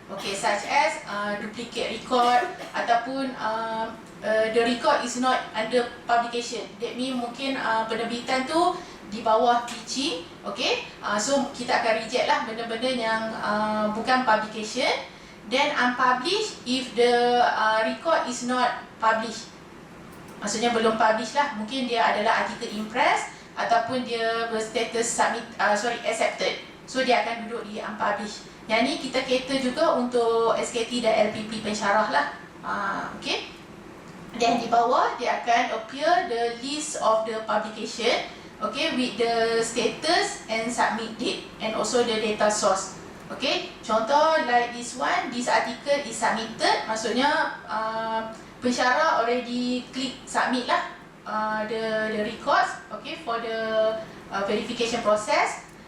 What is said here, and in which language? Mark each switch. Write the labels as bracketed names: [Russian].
[English] Okay, such as duplicate record ataupun the record is not under publication. That means [Malay] mungkin penerbitan tu di bawah teaching. Okay, so kita akan reject lah benda-benda yang bukan publication. [English] Then unpublished if the record is not published. [Malay] Maksudnya belum publish lah. Mungkin dia adalah artikel impress ataupun dia berstatus accepted. So dia akan duduk di unpublished. Yang ni kita cater juga untuk SKT dan LPP pensyarah lah. [English] Okay. [Malay] Dan di bawah dia akan [English] appear the list of the publication, okay, with the status and submit date and also the data source. Okay, contoh like this one, this article is submitted, [Malay] maksudnya pensyarah [English] already click submit lah the records, okay, for the verification process.